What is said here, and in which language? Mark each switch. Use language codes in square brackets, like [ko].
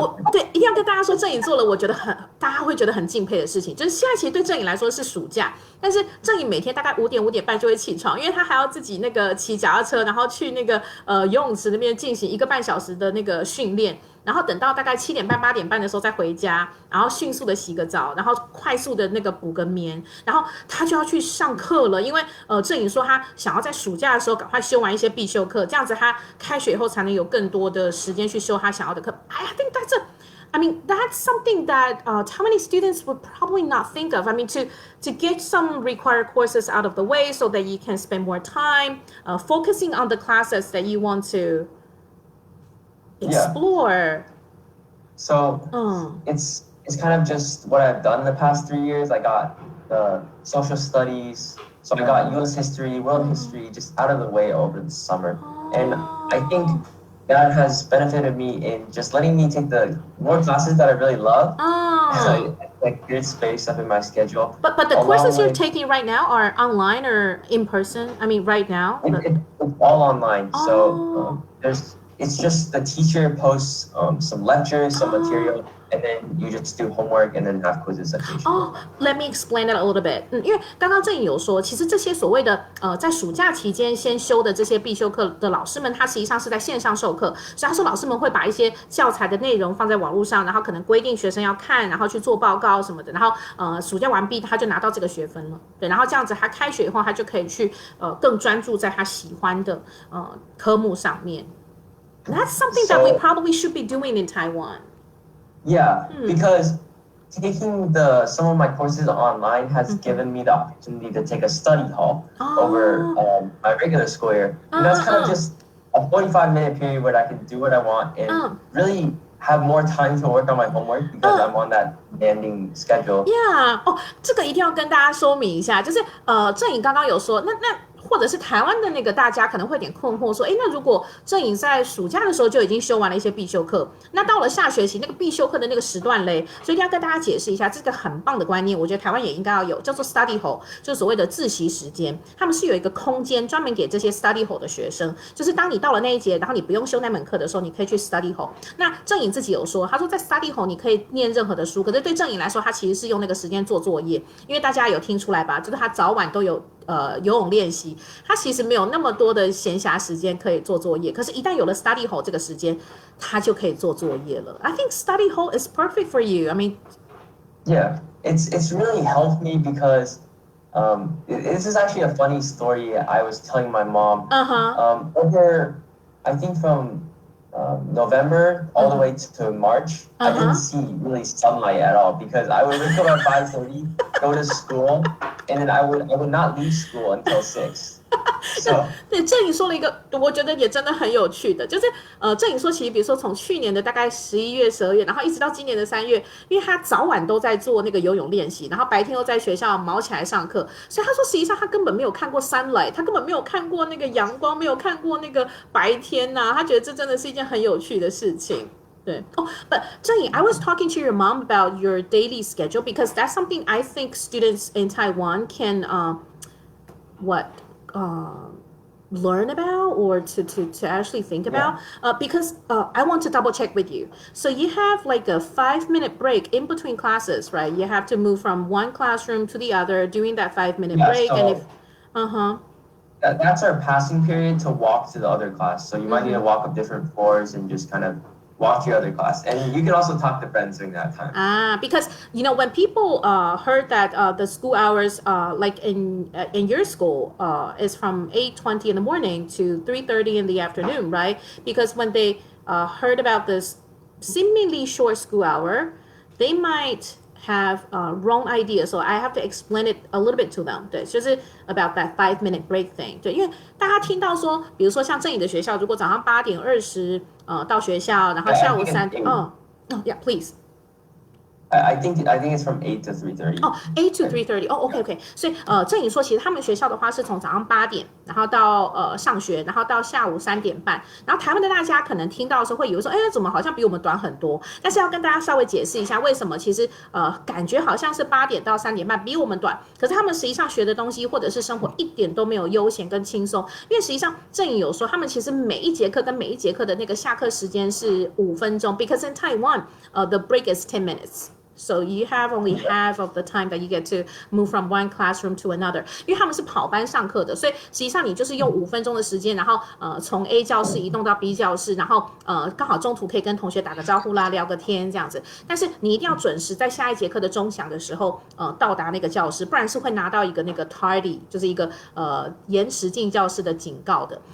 [zh] 对，一定要跟大家说，郑颖做了我觉得大家会觉得很敬佩的事情，就是现在其实对郑颖来说是暑假，但是郑颖每天大概5点半就会起床，因为他还要自己那个骑脚踏车，然后去那个游泳池那边进行1个半小时的那个训练，然后等到大概7点半8点半的时候再回家，然后迅速的洗个澡，然后快速的那个补个眠，然后他就要去上课了，因为郑颖说他想要在暑假的时候赶快修完一些必修课，这样子他开学以后才能有更多的时间去修他想要的课。 [en] I think that's something that how many students would probably not think of. I mean, to get some required courses out of the way so that you can spend more time focusing on the classes that you want to explore. So it's kind of just what I've done the past 3 years. I got the social studies, so I got U.S. history, world history, just out of the way over the summer. And I think that has benefited me in just letting me take the more classes that I really love. So like good space up in my schedule. But the courses you're taking right now are online or in person? I mean, right now? It's all online. So it's just the teacher posts some lectures, some material, and then you just do homework and then have quizzes at the let me explain that a little bit. [zh] 因为刚刚郑颖有说，其实这些所谓的在暑假期间先修的这些必修课的老师们，他实际上是在线上授课，所以他说老师们会把一些教材的内容放在网络上，然后可能规定学生要看，然后去做报告什么的，然后暑假完毕他就拿到这个学分了，对，然后这样子他开学以后他就可以去更专注在他喜欢的科目上面。 [en] That's something that we probably should be doing in Taiwan. Yeah, because taking some of my courses online has given me the opportunity to take a study hall over my regular school year. And that's kind of just a 45-minute period where I can do what I want and really have more time to work on my homework because I'm on that demanding schedule. [zh] Yeah, 这个一定要跟大家说明一下，就是郑颖刚刚有说，那或者是台湾的那个大家可能会有点困惑，说，那如果郑颖在暑假的时候就已经修完了一些必修课，那到了下学期那个必修课的那个时段嘞，所以一定要跟大家解释一下，这个很棒的观念，我觉得台湾也应该要有，叫做 study hall， 就是所谓的自习时间，他们是有一个空间专门给这些 study hall 的学生，就是当你到了那一节，然后你不用修那门课的时候，你可以去 study hall。那郑颖自己有说，他说在 study hall 你可以念任何的书，可是对郑颖来说，他其实是用那个时间做作业，因为大家有听出来吧，就是他早晚都有游泳练习，他其实没有那么多的闲暇时间可以做作业。可是，一旦有了 study hall 这个时间，他就可以做作业了。 [en] I think study hall is perfect for you. I mean, yeah, it's really helped me because this is actually a funny story I was telling my mom. Over, I think from November all the way to March, I didn't see really sunlight at all because I would wake up at 5:30, go to school, and then I would not leave school until 6. So [zh] 对，郑颖说了一个，我觉得也真的很有趣的，就是郑颖说，其实比如说从去年的大概11月、12月，然后一直到今年的3月，因为他早晚都在做那个游泳练习，然后白天又在学校毛起来上课，所以他说实际上他根本没有看过sunlight，他根本没有看过那个阳光，没有看过那个白天呐、他觉得这真的是一件很有趣的事情。对哦， [en] but 郑颖 I was talking to your mom about your daily schedule because that's something I think students in Taiwan can what learn about or to actually think about because I want to double check with you. So you have like a 5-minute break in between classes, right? You have to move from one classroom to the other during that 5-minute break. So And if that's our passing period to walk to the other class. So you might need to walk up different floors and just kind of walk to your other class. And you can also talk to friends during that time. Because when people heard that the school hours like in your school is from 8:20 in the morning to 3:30 in the afternoon, right? Because when they heard about this seemingly short school hour, they might have wrong idea, so I have to explain it a little bit to them. [zh] 对，就是 [en] about that 5-minute break thing. [zh] 对，因为大家听到说，比如说像郑颖的学校，如果早上8:20到学校，然后下午3点， [en] yeah, please. I think it's from 8 to 3:30. 8 to 3:30. OK. [zh] 所以郑颖说，其实他们学校的话是从早上8点，然后到上学，然后到下午3点半。然后台湾的大家可能听到的时候会以为说，哎，怎么好像比我们短很多？但是要跟大家稍微解释一下，为什么其实感觉好像是8点到3点半比我们短，可是他们实际上学的东西或者是生活一点都没有悠闲跟轻松，因为实际上郑颖有说，他们其实每一节课跟每一节课的那个下课时间是5分钟 ， [en] because in Taiwan, the break is 10 minutes. So you have only half of the time that you get to move from one classroom to another. [zh] 因为他们是跑班上课的，所以实际上你就是用5分钟的时间，然后从 A 教室移动到 B 教室，然后刚好中途可以跟同学打个招呼啦，聊个天这样子。但是你一定要准时在下一节课的钟响的时候到达那个教室，不然是会拿到一个那个 tardy， 就是一个延迟进教室的警告的。